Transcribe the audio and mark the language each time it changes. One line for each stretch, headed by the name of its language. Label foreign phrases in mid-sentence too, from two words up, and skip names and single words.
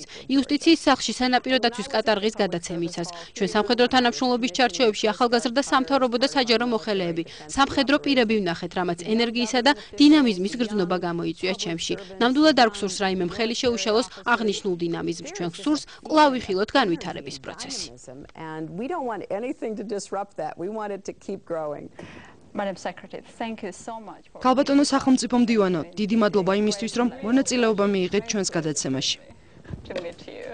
Georgian: იუსტიციის სახლში სანაპირო დაცვის კატარღის გადაცემისას. ჩვენ სამხედრო თანამშრომლობის ჩარჩოებში ახალგაზრდა სამთავრობო და საჯარო მოხელეები, სამხედრო პირები ვნახეთ, რამაც ენერგიისა და დინამიზმის გრძნობა გამოიწვია ჩემში. ნამდვილად არ გსურს რაიმე მხელი შეუშალოს აღნიშნულ დინამიზმს. ჩვენ გსურს კვლავ ვიხილოთ განვითარების პროცესი.
English: And we don't want anything to disrupt that. We want it to keep growing. Madam Secretary, thank you so much for
Georgian: ქალბატონო სახელმწიფო მდივანო, დიდი მადლობა იმისთვის, რომ მონაწილეობა მიიღეთ ჩვენს გადაცემაში.
English: to meet you.